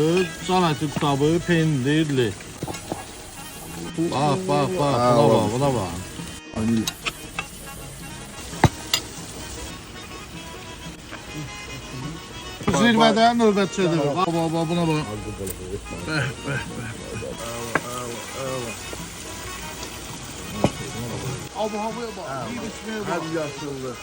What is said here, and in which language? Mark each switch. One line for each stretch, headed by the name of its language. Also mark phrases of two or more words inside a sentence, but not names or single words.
Azerbaijani: Can əti qutabı, pendirli. Bax, buna bax. Zirvədə növbətçidir. Bax, buna bax.
Turkish: Abi havaya bak. İyi içmeye bak.
Azerbaijani: Hadi yaşıldı.